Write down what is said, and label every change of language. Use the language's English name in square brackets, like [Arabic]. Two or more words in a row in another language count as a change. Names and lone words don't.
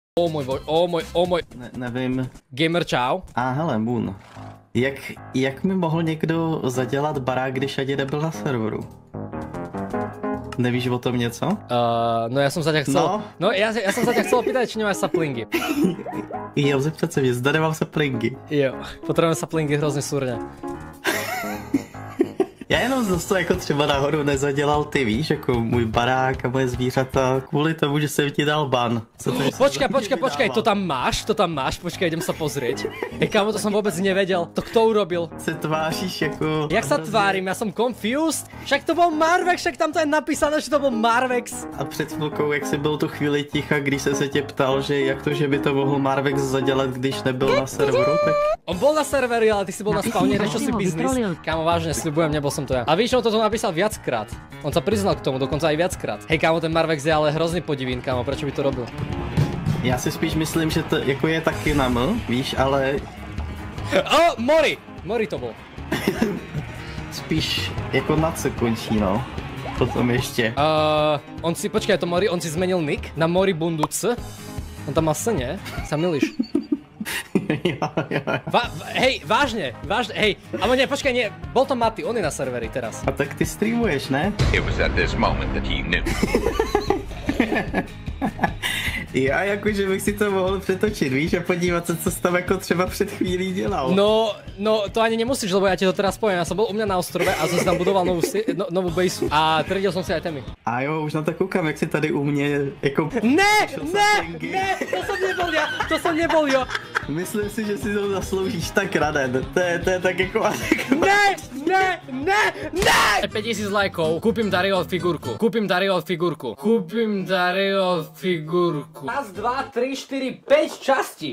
[Czech] O můj. Nevím. Gamer čau. Hele, Moon. Jak mi mohl někdo zadělat barák, když ani nebyl na serveru? Nevíš o tom něco? [Slovak] No ja som sa ťa chcel... No ja som sa ťa chcel opýtať, či nemáš saplingy. [Czech] Jo, zeptat se mě, zda nemám saplingy. [Slovak] Jo, potrebujeme saplingy [Czech] hrozně surně. Já jenom zase jako třeba nahoru nezadělal ty, víš, jako můj barák a moje zvířata, kvůli tomu, že jsem ti dal ban. [Slovak] Počkaj, to tam máš, počkaj, idem sa pozrieť. Hej, kámo, to som vôbec nevedel, to kto urobil? [Czech] Se tváříš jako... [Slovak] Jak sa tvárim, ja som confused? Však to bol Marvex, však tam to je napísané, že to bol Marvex. [Czech] A před chvilkou, jak jsi byl tu chvíli ticha, když jsem se tě ptal, že jak to, že by to mohl Marvex zadělat, když nebyl na serveru, tak... [Slovak] On bol na serveri, ale ty si bol na spawne, čo si biznis. Kámo, vážne, sľubujem, nebol som to ja. A víš, on to napísal viackrát. On sa priznal k tomu, dokonca aj viackrát. Hej, kámo, ten Marvex je ale hrozný podivín, kámo, prečo by to robil? [Czech] Já si spíš myslím, že to jako je taky na M, víš, ale... [Slovak] Mori to bol. [Czech] Spíš jako na C končí, no. Potom ještě. [Slovak] Počkaj, to Mori, on si zmenil nick na Mori Bunduc. On tam má S, nie? Sa milíš. [Czech] Jo. [Slovak] Hej, vážne, hej, ale nie, počkaj, nie, bol to Mati, on je na serveri teraz. [Czech] A tak ty streamuješ, ne? [English] It was at this moment that he knew. [Czech] Já jakože bych si to mohl přetočit, víš, a podívat se, co jsi tam jako třeba před chvílí dělal. [Slovak] No, to ani nemusíš, lebo ja ti to teraz poviem, ja som bol u mňa na ostrove a som si tam budoval novú baseu a triedil som si aj témy. [Czech] A jo, už na to koukám, jak si tady u mě jako... Ne, [Slovak] to som nebol ja. [Czech] Myslím si, že si to zasloužíš tak raden, to je tak jako... Ne! [Slovak] 5000 lajkov, kúpim Dario figurku. Raz, dva, 3, 4, 5 častí.